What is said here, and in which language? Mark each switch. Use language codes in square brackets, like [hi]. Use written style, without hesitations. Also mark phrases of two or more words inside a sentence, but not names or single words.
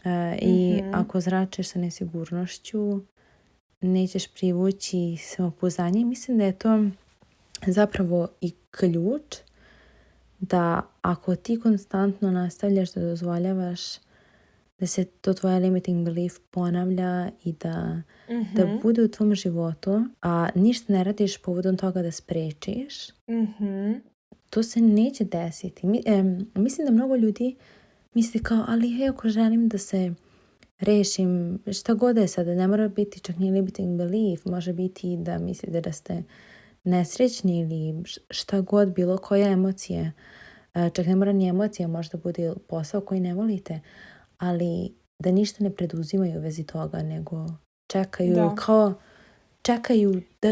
[sr] I ako zračeš sa nesigurnošću, nećeš privući samopouzdanje. Mislim da je to zapravo i ključ da ako ti konstantno nastavljaš da dozvoljavaš da se to tvoja [en] limiting belief [sr] ponavlja i da bude u tvom životu, a ništa ne radiš povodom toga da sprečiš, to se neće desiti. Mislim da mnogo ljudi misli kao, ali ako želim da se rešim, šta god je sada, ne mora biti čak ni [en] limiting belief, [sr] može biti da mislite da ste nesrećni ili šta god, bilo koja emocija. Čak ne mora ni emocija, možda bude posao koji ne volite, ali da ništa ne preduzimaju u vezi toga, nego čekaju, čekaju da